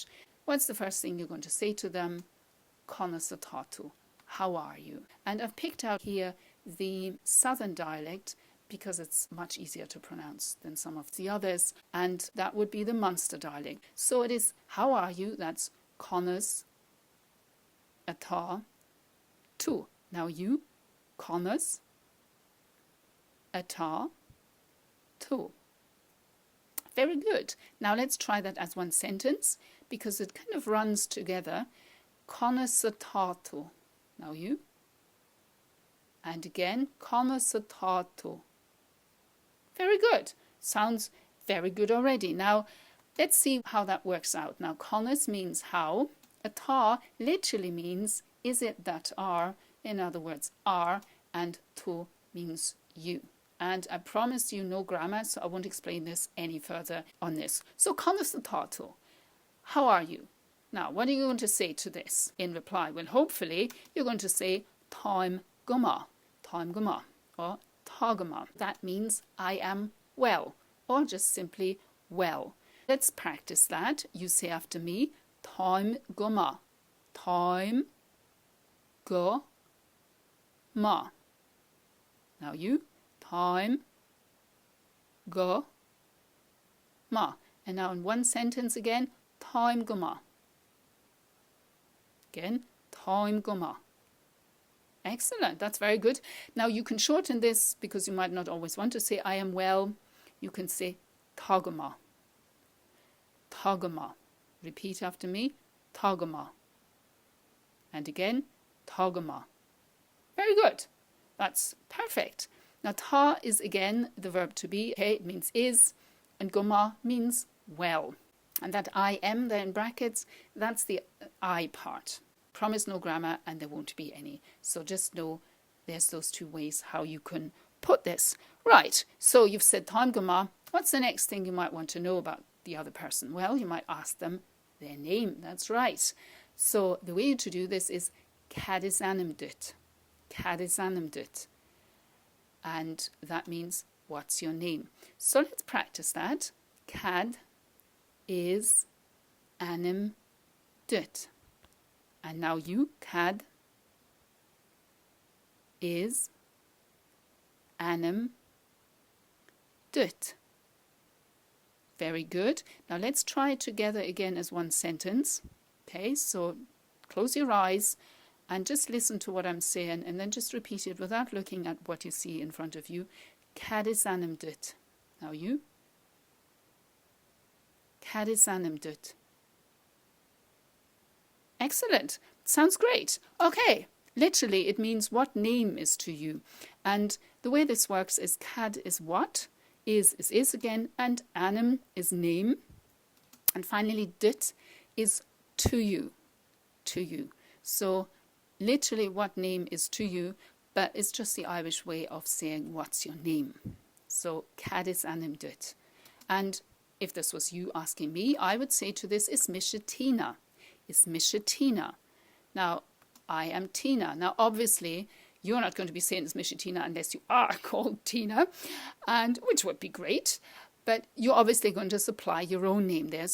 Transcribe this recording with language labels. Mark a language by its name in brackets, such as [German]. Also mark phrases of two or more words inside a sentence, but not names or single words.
[English] What's the first thing you're going to say to them? Conas, how are you? And I've picked out here the southern dialect because it's much easier to pronounce than some of the others, and that would be the Munster dialect. So it is, how are you? That's [Irish] Conas, atá, tú. [English] Now you, [Irish] Conas, atá, tú. [English] Very good. Now let's try that as one sentence because it kind of runs together. [Irish] Conas, atá, tú. [English] Now you. And again, [Irish] Conas, atá, tú. [English] Very good. Sounds very good already. Now let's see how that works out. Now Conas means how. Atá literally means is it that are. In other words, are, and tú means you. And I promise you no grammar, so I won't explain this any further on this. So, [Irish] Conas atá tú. [English] How are you? Now, what are you going to say to this in reply? Well, hopefully, you're going to say [Irish] táim go maith, [English] or [Irish] tá go maith. [English] That means I am well, or just simply well. Let's practice that. You say after me, [Irish] táim go maith, táim go maith. [English] Now you, [Irish] táim go maith. [English] And now in one sentence again, [Irish] táim go maith. Again, táim go maith. [English] Excellent, that's very good. Now you can shorten this because you might not always want to say I am well. You can say [Irish] tá go maith. Tá go maith. [English] Repeat after me, [Irish] tá go maith. [English] And again, [Irish] tá go maith. [English] Very good. That's perfect. Now, tá is again the verb to be. Okay, it means is, and goma means well. And that ainm there in brackets, that's the I part. Promise no grammar, and there won't be any. So just know there's those two ways how you can put this. Right, so you've said [Irish] táim goma. [English] What's the next thing you might want to know about the other person? Well, you might ask them their name. That's right. So the way to do this is [Irish] cad is ainm duit. Cad is ainm duit. [English] And that means, what's your name? So let's practice that. [Irish] Cad is ainm duit. [English] And now you, [Irish] cad is ainm duit. [English] Very good. Now let's try it together again as one sentence. Okay, so close your eyes and just listen to what I'm saying, and then just repeat it without looking at what you see in front of you. [Irish] Cad is ainm duit. [English] Now you. [Irish] Cad is ainm duit. [English] Excellent. Sounds great. Okay. Literally, it means what name is to you. And the way this works is cad is what, is again, and ainm is name. And finally, duit is to you. To you. So literally what name is to you, but it's just the Irish way of saying what's your name. [Irish] So cad is ainm duit. [English] And if this was you asking me, I would say to this, [Irish] is mise Tina. Is mise Tina. [English] Now, I am Tina. Now, obviously, you're not going to be saying it's mise Tina unless you are called Tina, and which would be great. But you're obviously going to supply your own name there.